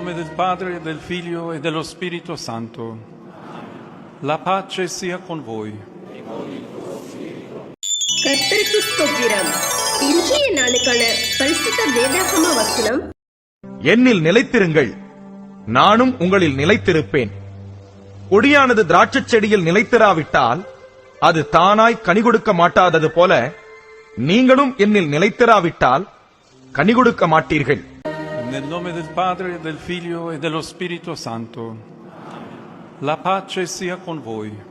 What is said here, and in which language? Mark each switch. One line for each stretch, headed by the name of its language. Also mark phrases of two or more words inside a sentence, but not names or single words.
Italian: Padre, e del Figlio e dello Spirito Santo. La pace sia con voi.
Tamil: கர்த்தருக்கு ஸ்தோத்திரம். இன்றைய நாளுக்கான பரிசுத்த வேதாகம வசனம், என்னில் நிலைத்திருங்கள், நானும் உங்களில் நிலைத்திருப்பேன். கொடியானது திராட்சை செடியில் நிலைத்திராவிட்டால் அது தானாய் கனி கொடுக்க மாட்டாதது போல நீங்களும் என்னில் நிலைத்திராவிட்டால் கனி கொடுக்க மாட்டீர்கள்.
Italian: Nel nome del Padre, e del Figlio e dello Spirito Santo. La pace sia con voi.